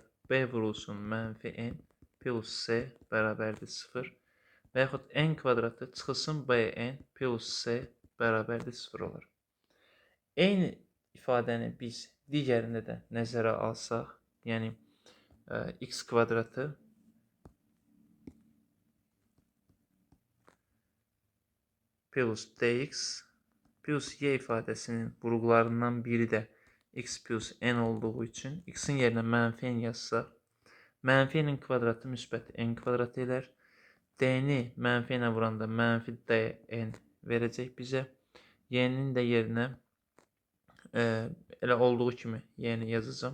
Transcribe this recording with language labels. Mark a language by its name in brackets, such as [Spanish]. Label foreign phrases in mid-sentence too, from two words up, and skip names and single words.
[Azerbaijani] B vurulsun mənfi n plus c bərabərdir 0. Və yaxud n kvadratı çıxılsın bn plus c bərabərdir 0 olur. Eyni ifadəni biz digərində də nəzərə alsaq, yəni x kvadratı plus dx plus y ifadəsinin vurğularından biri də x plus n olduğu üçün x-in yerinə mənfi n yazsaq, mənfi n kvadratı müsbət n kvadrat elər. D-ni mənfi n-ə vuranda mənfi dn verəcək bizə. Y-nin də yerinə elə olduğu kimi y-ni yazacağım.